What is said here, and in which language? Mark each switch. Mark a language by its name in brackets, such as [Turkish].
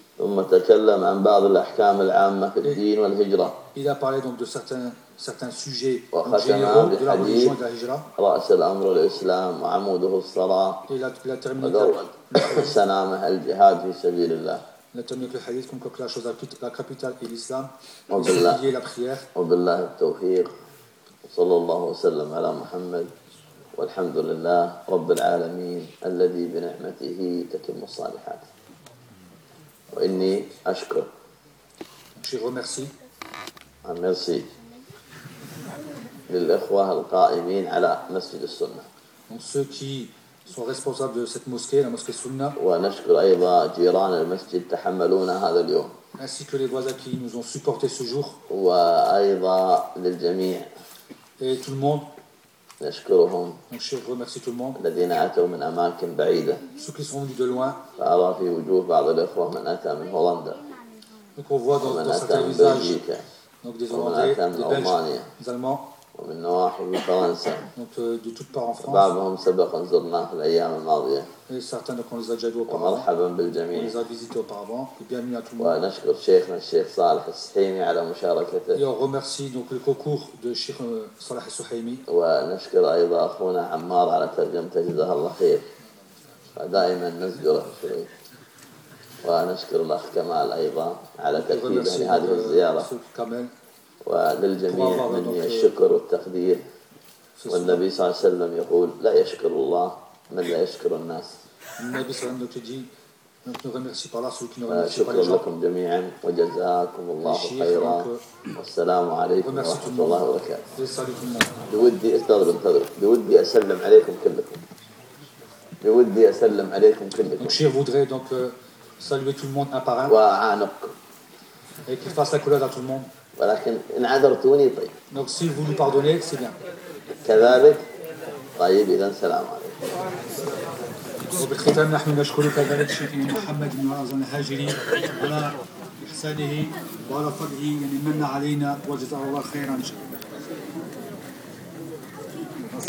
[Arabic] ثم تكلم عن بعض الأحكام العامة في الدين والهجرة. [French] Il a parlé donc de certains sujets généraux de la religion et de la hijra. [Arabic] رأس الأمر الإسلام وعموده الصلاة. [French] Il a terminé [Arabic] avec سنامة الجهاد في سبيل الله. [French] Il a terminé le hadith comme quoi la chose la capitale est l'islam. [Arabic] وبالله [French] et la prière. [Arabic] وبالله التوفيق. صلى الله وسلم على محمد والحمد لله رب العالمين الذي بنعمته تتم الصالحات. وإني أشكر. [French] Je remercie. Merci. [Arabic] للإخوة القائمين على مسجد السنة. [French] Donc ceux qui sont responsables de cette mosquée, la mosquée Sunna. [Arabic] ونشكر أيضا جيران المسجد تحملونا هذا اليوم. [French] Ainsi que les voisins qui nous ont supporté ce jour. [Arabic] وأيضا للجميع. [French] Et tout le monde. [Arabic] نشكرهم. [French] Donc je remercie tout le monde. [Arabic] الذين أتوا من أماكن بعيدة. [French] Ceux qui sont venus de loin. [Arabic] فأرى في وجوه بعض الأخوة من أتى من هولندا. [French] Donc on voit dans certains visages. Donc des Hollandais, des Belges, des Allemands. [Arabic] ومن نواحي من فرنسا. [French] Donc de toutes parts en France. [Arabic] بعضهم سبق أن زرناه في الأيام الماضية. [French] Et certains donc on les a déjà vus auparavant. [Arabic] مرحبا بالجميع. [French] On les a visités auparavant. Et bienvenue à tout le monde. [Arabic] ونشكر شيخنا الشيخ صالح السحيمي على مشاركته. [French] Et on remercie donc le concours de Cheikh Salah Al-Suhaimi. [Arabic] ونشكر أيضا أخونا عمار على ترجمته جزاه الله خير. فدائما نشكره شيخ. ونشكر الأخ كمال أيضا على تكريمه لهذه الزيارة. وللجميع مني الشكر والتقدير. والنبي صلى الله عليه وسلم يقول لا يشكر الله من لا يشكر الناس. النبي صلى الله عليه وسلم يقول شكرا لكم جميعا وجزاكم الله خيرا والسلام عليكم ورحمة الله وبركاته. بودي بودي أسلم عليكم كلكم. بودي أسلم عليكم كلكم. [French] Saluer tout le monde un par un. Wa anak. Et qu'il fasse la couleur à tout le monde. [Arabic] ولكن إن عذرتوني طيب. [French] Donc si vous nous pardonnez, c'est bien. [Arabic] كذلك طيب إذن سلام عليكم. وبالختام نحن نشكرك بارك الشيخ محمد بن معاذ الهاجري على إحسانه وعلى فضله يعني من علينا وجزاه الله خيرا إن شاء الله.